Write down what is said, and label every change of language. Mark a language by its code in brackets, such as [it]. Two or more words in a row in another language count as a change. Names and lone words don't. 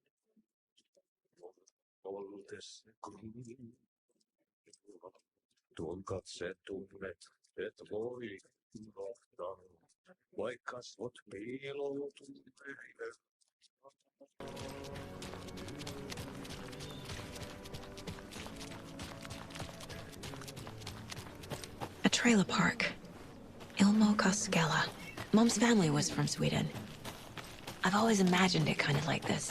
[fi] Voltes kun tuon katse tunnet, et voi unohtaa, vaikka kasvot piiloutuu meille. [en] A trailer park. Ilmo Koskela. Mom's family was from Sweden. I've always imagined it kind of like this.